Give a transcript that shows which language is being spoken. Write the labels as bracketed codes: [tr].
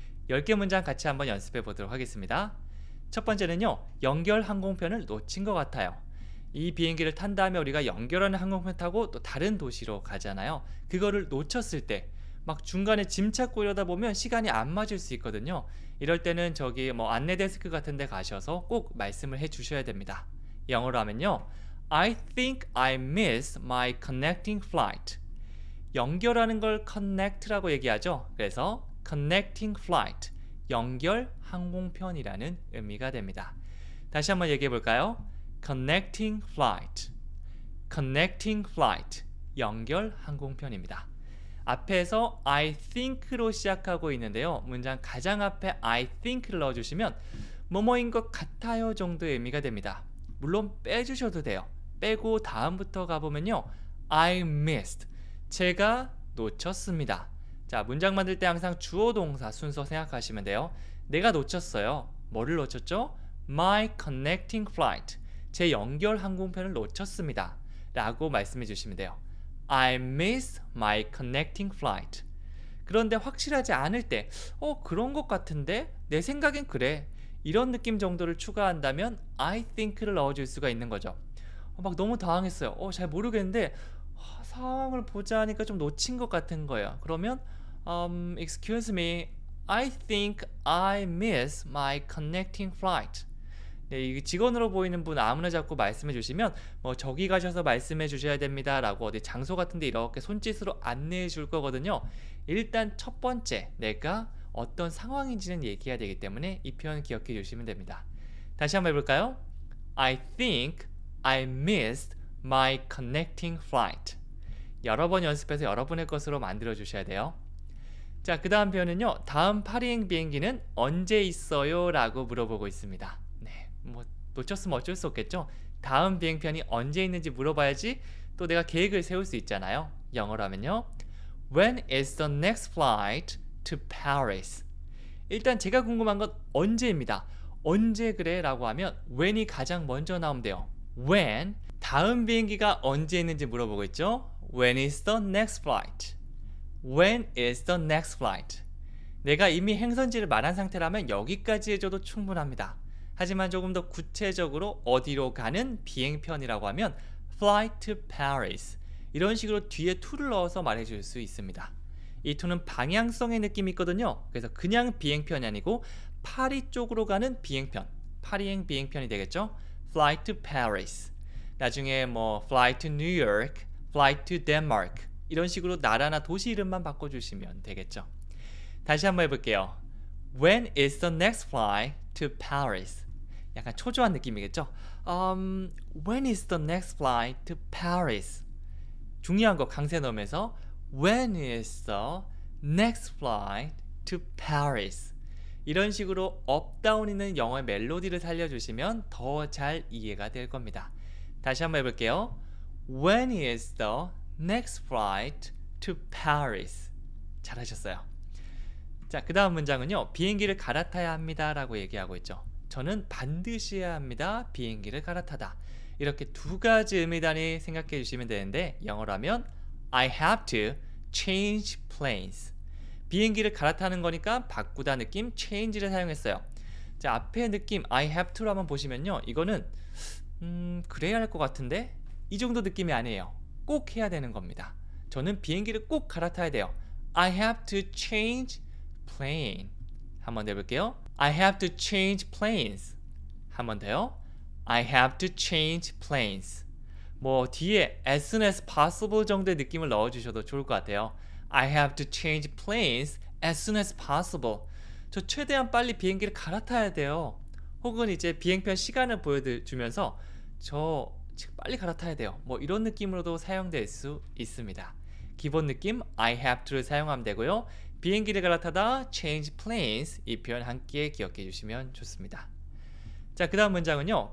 [ko] 10개 문장 같이 한번 연습해 보도록 하겠습니다. 첫 번째는요, 연결 항공편을 놓친 것 같아요. 이 비행기를 탄 다음에 우리가 연결하는 항공편 타고 또 다른 도시로 가잖아요. 그거를 놓쳤을 때 막 중간에 짐 찾고 이러다 보면 시간이 안 맞을 수 있거든요. 이럴 때는 저기 뭐 안내 데스크 같은 데 가셔서 꼭 말씀을 해 주셔야 됩니다. 영어로 하면요, [en] I think I missed my connecting flight. [ko] 연결하는 걸 connect라고 얘기하죠. 그래서 [en] connecting flight, [ko] 연결 항공편이라는 의미가 됩니다. 다시 한번 얘기해 볼까요? Connecting flight, connecting flight, 연결 항공편입니다. 앞에서 [en] I think [ko] 로 시작하고 있는데요. 문장 가장 앞에 I think를 넣어주시면 뭐뭐인 것 같아요 정도의 의미가 됩니다. 물론 빼주셔도 돼요. 빼고 다음부터 가보면요, [en] I missed, [ko] 제가 놓쳤습니다. 자, 문장 만들 때 항상 주어 동사 순서 생각하시면 돼요. 내가 놓쳤어요. 뭐를 놓쳤죠? [en] My connecting flight, [ko] 제 연결 항공편을 놓쳤습니다 라고 말씀해 주시면 돼요. [en] I missed my connecting flight. [ko] 그런데 확실하지 않을 때 그런 것 같은데? 내 생각엔 그래, 이런 느낌 정도를 추가한다면 [en] I think [ko] 를 넣어줄 수가 있는 거죠. 막 너무 당황했어요. 잘 모르겠는데 상황을 보자 하니까 좀 놓친 것 같은 거예요. [en] 그러면 Excuse me, I think I missed my connecting flight. [ko] 네, 이 직원으로 보이는 분 아무나 자꾸 말씀해 주시면 뭐 저기 가셔서 말씀해 주셔야 됩니다라고 어디 장소 같은데 이렇게 손짓으로 안내해 줄 거거든요. 일단 첫 번째 내가 어떤 상황인지는 얘기해야 되기 때문에 이 표현 기억해 주시면 됩니다. 다시 한번 해볼까요? [en] I think I missed my connecting flight. [ko] 여러 번 연습해서 여러분의 것으로 만들어 주셔야 돼요. 자, 그 다음 표현은요. 다음 파리행 비행기는 언제 있어요? 라고 물어보고 있습니다. 네, 뭐 놓쳤으면 어쩔 수 없겠죠. 다음 비행편이 언제 있는지 물어봐야지 또 내가 계획을 세울 수 있잖아요. 영어로 하면요. [en] When is the next flight to Paris? [ko] 일단 제가 궁금한 건 언제입니다. 언제 그래? 라고 하면 when이 가장 먼저 나오면 돼요. When, 다음 비행기가 언제 있는지 물어보고 있죠. [en] When is the next flight? When is the next flight? [ko] 내가 이미 행선지를 말한 상태라면 여기까지 해줘도 충분합니다. 하지만 조금 더 구체적으로 어디로 가는 비행편이라고 하면 [en] Flight to Paris. [ko] 이런 식으로 뒤에 to를 넣어서 말해줄 수 있습니다. 이 to는 방향성의 느낌이 있거든요. 그래서 그냥 비행편이 아니고 파리 쪽으로 가는 비행편, 파리행 비행편이 되겠죠. [en] Flight to Paris. [ko] 나중에 뭐 [en] Flight to New York, Flight to Denmark [ko] 이런 식으로 나라나 도시 이름만 바꿔주시면 되겠죠. 다시 한번 해볼게요. [en] When is the next flight to Paris? [ko] 약간 초조한 느낌이겠죠. [en] When is the next flight to Paris? [ko] 중요한 거 강세 넣으면서 [en] When is the next flight to Paris? [ko] 이런 식으로 업다운 있는 영어의 멜로디를 살려주시면 더 잘 이해가 될 겁니다. 다시 한번 해볼게요. [en] When is the next flight to Paris? [ko] 잘하셨어요. 자, 그 다음 문장은요. 비행기를 갈아타야 합니다 라고 얘기하고 있죠. 저는 반드시 해야 합니다. 비행기를 갈아타다. 이렇게 두 가지 의미단위 생각해 주시면 되는데 영어로 하면 [en] I have to change planes. [ko] 비행기를 갈아타는 거니까 바꾸다 느낌 change를 사용했어요. 자, 앞에 느낌 [en] I have to [ko] 로 한번 보시면요. 이거는 그래야 할 것 같은데 이 정도 느낌이 아니에요. 꼭 해야 되는 겁니다. 저는 비행기를 꼭 갈아타야 돼요. [en] I have to change plane. [ko] 한번 해볼게요. [en] I have to change planes. [ko] 한번 더요. [en] I have to change planes. [ko] 뭐 뒤에 [en] as soon as possible [ko] 정도의 느낌을 넣어주셔도 좋을 것 같아요. [en] I have to change planes as soon as possible. [ko] 저 최대한 빨리 비행기를 갈아타야 돼요. 혹은 이제 비행편 시간을 보여주면서 저 지금 빨리 갈아타야 돼요. 뭐 이런 느낌으로도 사용될 수 있습니다. 기본 느낌 [en] I have to [ko] 를 사용하면 되고요. 비행기를 갈아타다 [en] change planes [ko] 이 표현 함께 기억해 주시면 좋습니다. 자, 그 다음 문장은요.